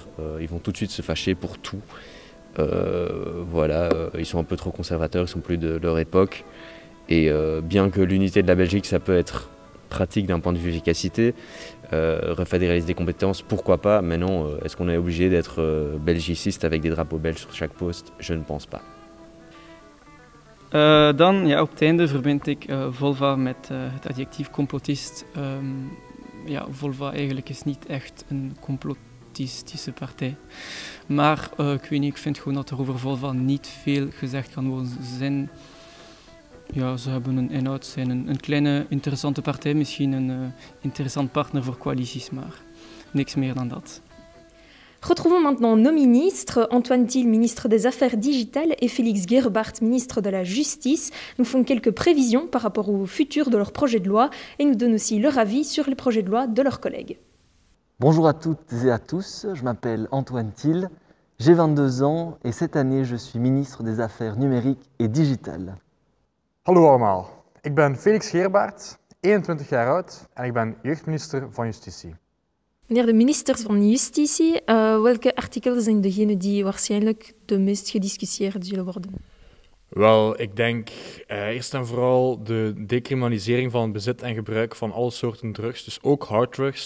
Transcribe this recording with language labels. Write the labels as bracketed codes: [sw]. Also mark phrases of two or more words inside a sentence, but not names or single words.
[fr] Ils vont tout de suite se fâcher pour tout. Ils sont un peu trop conservateurs, ils sont plus de leur époque. Et bien que l'unité de la Belgique, ça peut être pratique d'un point de vue efficacité, refédéraliser des compétences, pourquoi pas. Mais non, est-ce qu'on est obligé d'être belgiciste avec des drapeaux belges sur chaque poste? Je ne pense pas. [nl] Dan, ja, op het einde verbind ik Volva met het adjectief complotist. Volva eigenlijk is niet echt een complotistische partij. Maar ik weet niet, ik vind gewoon dat er over Volva niet veel gezegd kan worden. Ze hebben een inhoud, zijn een kleine interessante partij, misschien een interessant partner voor coalities, maar niks meer dan dat. [fr] Retrouvons maintenant nos ministres, Antoine Thiel, ministre des Affaires digitales, et Félix Gerbart, ministre de la Justice, nous font quelques prévisions par rapport au futur de leur projet de loi et nous donnent aussi leur avis sur les projets de loi de leurs collègues. Bonjour à toutes et à tous, je m'appelle Antoine Thiel, j'ai 22 ans et cette année je suis ministre des Affaires numériques et digitales. [nl] Hallo allemaal, ik ben Felix Gerbart, 21 jaar oud en ik ben jeugdminister van Justitie. Meneer de minister van Justitie, welke artikelen zijn degene die waarschijnlijk de meest gediscussieerd zullen worden? Wel, ik denk eerst en vooral de decriminalisering van het bezit en gebruik van alle soorten drugs, dus ook harddrugs.